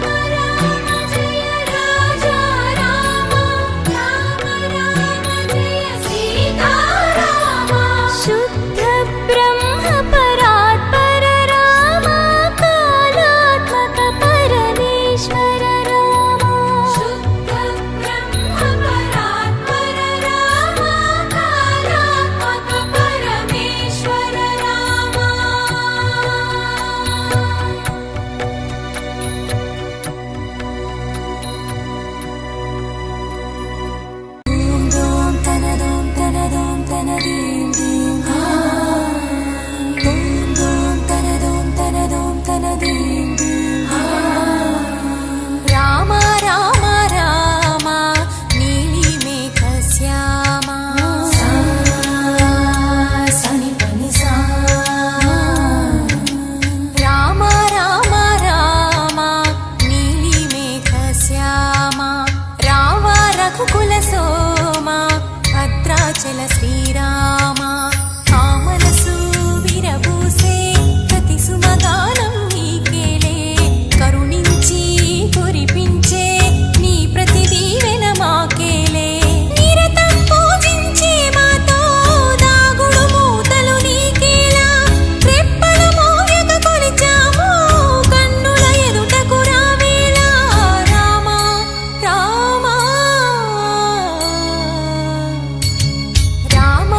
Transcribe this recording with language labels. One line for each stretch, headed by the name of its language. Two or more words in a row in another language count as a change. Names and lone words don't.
Sanskrit: राम जय राजा रामा राम राम जय सीता रामा शुद्ध ब्रह्म परात्पर रामा कालात्मक परमेश्वर रामा शुद्ध ब्रह्म परात्पर रामा कालात्मक परमेश्वर रामा
Telugu: డమ్ డమ్ తనదిం దిం డమ్ డమ్ తనదిం దిం రామ రామ రామ నీలి మేఘ శ్యామ సని పని స రామ రామ రామ నీలి మేఘ శ్యామ రామ రఘుకుల సోమ భద్రాచల శ్రీరామ ఆ మనసు విరబూసే ప్రతి సుమగానం నీకేలే కరుణించి కురిపించే నీ ప్రతి దీవెన మాకేలే నిరతం పూజించే మాతో దాగుడు మూతలు నీకేలా రెప్పలు మోయక కొలిచాము కన్నుల ఎదుటకు రావేలా రామా రామా